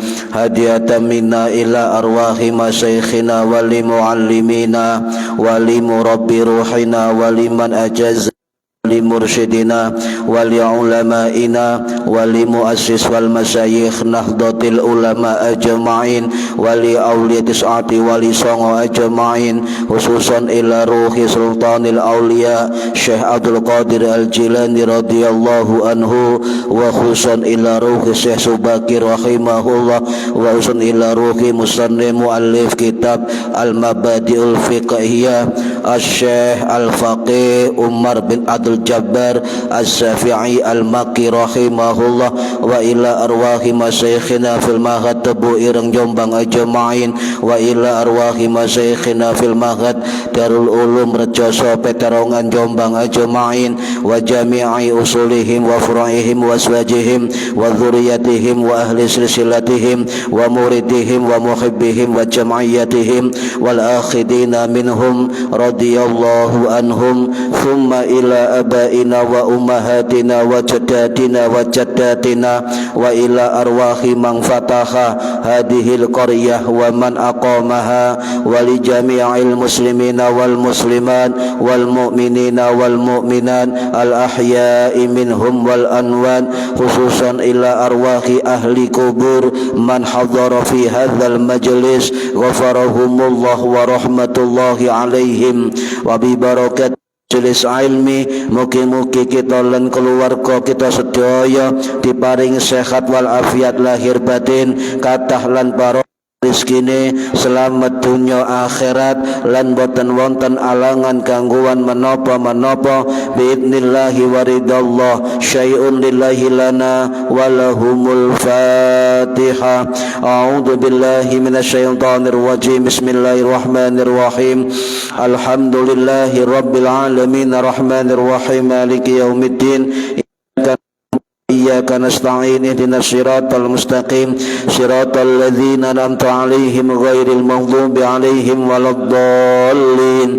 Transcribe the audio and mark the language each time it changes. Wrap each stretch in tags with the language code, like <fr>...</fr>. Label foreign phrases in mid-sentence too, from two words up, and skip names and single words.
<ar>هدية منا إلى أرواح مشايخنا ولمعلمينا ولمربي أرواحنا ولمن أجاز لمرشدينا ولعلمائنا ولمؤسس والمشايخ نهضة العلماء أجمعين ولأولياء ساعتي و لي songo أجمعين، خصوصا إلى روح سلطان الأولياء الشيخ عبد القادر الجيلاني رضي الله عنه، وخصوصا إلى روح الشيخ Subakir رحمه الله, وخصوصا إلى روح مصنف مؤلف كتاب المبادئ الفقهية الشيخ الفقيه عمر بن عبد الجبار الشافعي المكي رحمه الله، وإلى أرواح مشايخنا في المعهد Tebu Ireng Jombang أجمعين، وإلى أرواح مشايخنا في المعهد دار العلوم Rejoso Peterongan Jombang أجمعين، وجميع أصولهم وفروعهم وأزواجهم وذرياتهم وأهل سلسلتهم ومريديهم ومحبيهم وجمعياتهم والآخذين منهم رضي الله عنهم. ثم إلى آبائنا وأمهاتنا وجداتنا وجداتنا وإلى أرواح من فتح هذه القرية ومن أقامها ولجميع المسلمين والمسلمات والمؤمنين والمؤمنات الأحياء منهم والأنوان، خصوصا إلى أرواح أهل القبور من حضر في هذا المجلس غفرهم الله ورحمة الله عليهم وببركة جلس علمي.</ar> <jv>Mugi-mugi kita lan keluarga kita sedaya diparing sehat wal afiat lahir batin, kathah lan barokah rizkine, selamat dunya akhirat, lan boten wonten alangan gangguan menapa-menapa</jv> <ar>بإذن الله ورضا الله. شيء لله لنا ولهم الفاتحة. أعوذ بالله من الشيطان الرجيم. بسم الله الرحمن الرحيم. الحمد لله رب العالمين الرحمن الرحيم مالك يوم الدين. إياك نستعين اهدنا الصراط المستقيم صراط الذين أنعمت عليهم غير المغضوب عليهم ولا الضالين.</ar>